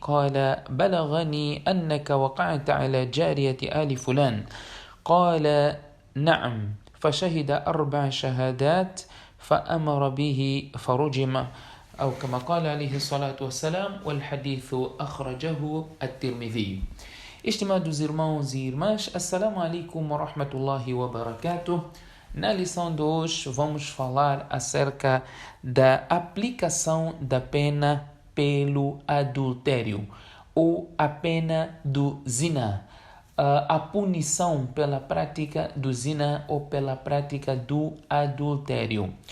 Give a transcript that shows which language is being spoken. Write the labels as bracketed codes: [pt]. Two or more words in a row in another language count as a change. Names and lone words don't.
[ar] قال: بلغني أنك وقعت على جارية آل فلان. قال: نعم. فشهد 4 شهادات فأمر به فرجم، أو كما قال عليه الصلاة والسلام، والحديث أخرجه الترمذي. [pt] Estimados irmãos e irmãs, [ar] السلام عليكم ورحمة الله وبركاته. [pt] Na lição de hoje vamos falar acerca da aplicação da pena pelo adultério, ou a pena do zina, a punição pela prática do zina ou pela prática do adultério.